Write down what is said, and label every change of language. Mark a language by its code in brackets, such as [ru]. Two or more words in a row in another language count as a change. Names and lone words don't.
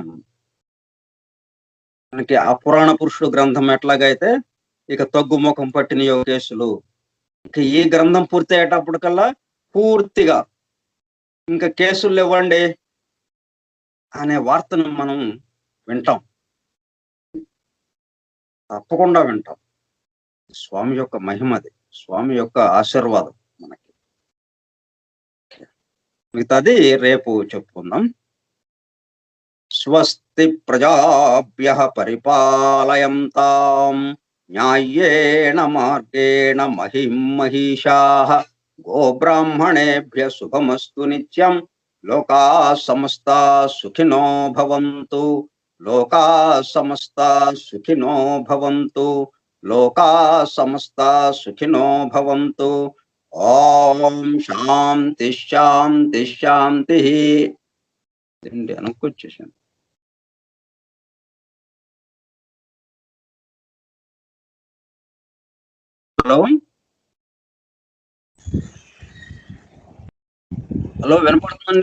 [te] మనకి ఆ పురాణ పురుషుడు గ్రంథం ఎట్లాగైతే ఇక తగ్గుముఖం పట్టిన కేసులు, ఇక ఈ గ్రంథం పూర్తి అయ్యేటప్పటికల్లా పూర్తిగా ఇంకా కేసులు ఇవ్వండి అనే వార్తను మనం వింటాం, తప్పకుండా వింటాం. స్వామి యొక్క మహిమది, స్వామి యొక్క ఆశీర్వాదం మనకి. మిగతాది రేపు చెప్పుకుందాం. [sa] స్వస్తి ప్రజాభ్యః పరిపాలయంతాం న్యాయేన మార్గేణ మహిం మహిషాః గోబ్రాహ్మణేభ్యః శుభమస్తు నిత్యం. లోకాః సమస్తాః సుఖినో భవంతు. లోకాః సమస్తాః సుఖినో భవంతు. లోకాః సమస్తాః సుఖినో భవంతు. ఓం శాంతి శాంతి శాంతి. [te] అనుకొచ్చేసాను. హలో వినపడుతుందండి?